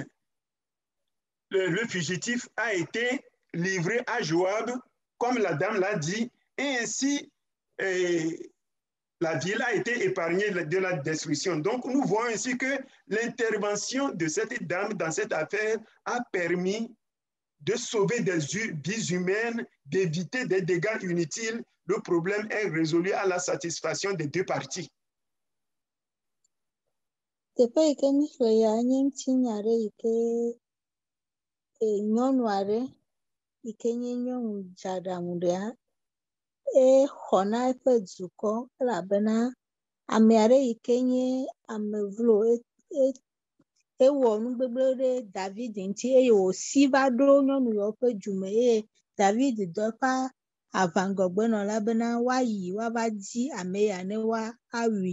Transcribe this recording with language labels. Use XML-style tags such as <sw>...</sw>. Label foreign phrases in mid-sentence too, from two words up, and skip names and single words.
<fr>Le fugitif a été livré à Joab, comme la dame l'a dit, et ainsi la ville a été épargnée de la destruction. Donc nous voyons ainsi que l'intervention de cette dame dans cette affaire a permis de sauver des vies humaines, d'éviter des dégâts inutiles. Le problème est résolu à la satisfaction des deux parties.</fr> <ee>Nyɔnu aɖe yi ke nye nyɔnu dzeaɖaŋu ɖea, exɔ na eƒe dukɔ elabena ame aɖe yi ke nye ame vlo ewɔ nugbegble ɖe David ŋuti eye wòsi va ɖo nyɔnu yawo ƒe dume eye David dɔ eƒe aʋaŋgɔgbenɔla bena woayi woava di ame ya ne woawui.</ee>